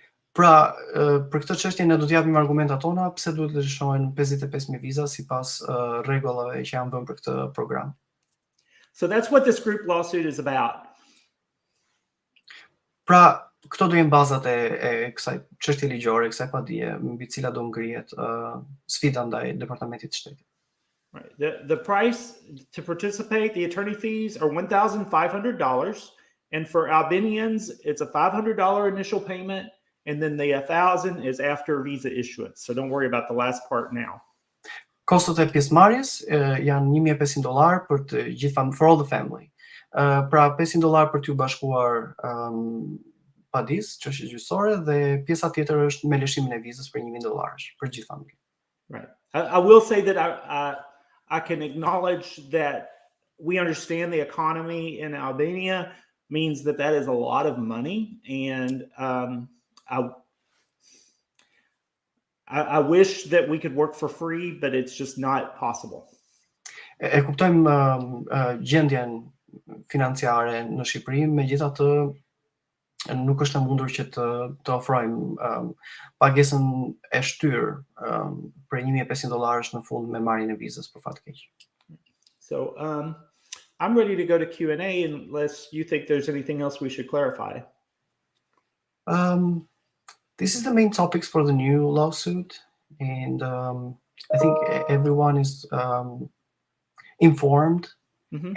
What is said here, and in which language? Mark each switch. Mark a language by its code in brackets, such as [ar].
[sq] Pra, për këtë çështje ne do të japim argumentat tona pse duhet të lëshohen 55,000 viza sipas rregullave që janë vënë për këtë program. [en] So that's what this group lawsuit is about. [sq] Pra, këto do jenë bazat e kësaj çështje ligjore, kësaj padie mbi të cilat do ngrihet sfida ndaj Departamentit të Shtetit. [en] Right. The price to participate, the attorney fees are $1,500, and for Albanians, it's a $500 initial payment, and then the 1,000 is after visa issuance. So don't worry about the last part now. [sq] Kostot e pjesëmarrjes janë $1,500 për të gjithë [en] for all the family. [sq] Pra $500 për t'ju bashkuar padis, çështje gjyqësore, dhe pjesa tjetër është me lëshimin e vizës për $1,000 për gjithë familjen. [en] Right. I will say that I can acknowledge that we understand the economy in Albania means that is a lot of money, and I wish that we could work for free, but it's just not possible. [sq] E kuptojmë gjendjen financiare në Shqipëri, megjithatë nuk është e mundur që të ofrojmë pagesën e shtyrë për $1,500 në fund me marrjen e vizës për fat keq. [en] So I'm ready to go to Q&A unless you think there's anything else we should clarify. This is the main topics for the new lawsuit, and I think everyone is informed. Mm-hmm.